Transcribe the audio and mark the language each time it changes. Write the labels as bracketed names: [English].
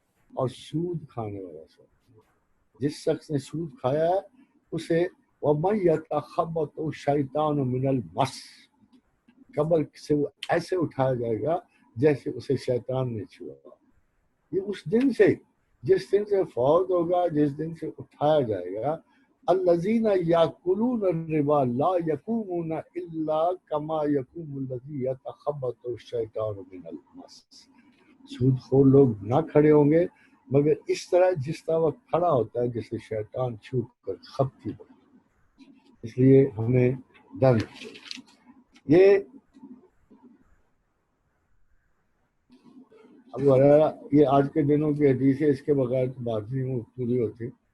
[Urdu] اور سود کھانے والا شخص، جس شخص نے سود کھایا ہے اسے [Arabic] وَمَن يَتَخَبَّطُ الشَّيْطَانُ مِنَ الْمَسِّ، [Urdu] قبر سے وہ ایسے اٹھایا جائے گا جیسے اسے شیطان نے چھوا. یہ اس دن سے، جس دن سے فوت ہوگا، جس دن سے اٹھایا جائے گا. [Arabic] الذین یاکلون الربا لا یقومون الا کما یقوم الذی یتخبط الشیطان من المس. [Urdu] سود خور لوگ نہ کھڑے ہوں گے مگر اس طرح جس طرح وہ کھڑا ہوتا ہے جسے شیطان چھوٹ کر خپتی ہو. اس لیے ہمیں ڈر یہ ابو ہریرہ، یہ آج کے دنوں کی حدیث ہے، اس کے بغیر بات نہیں پوری ہوتی.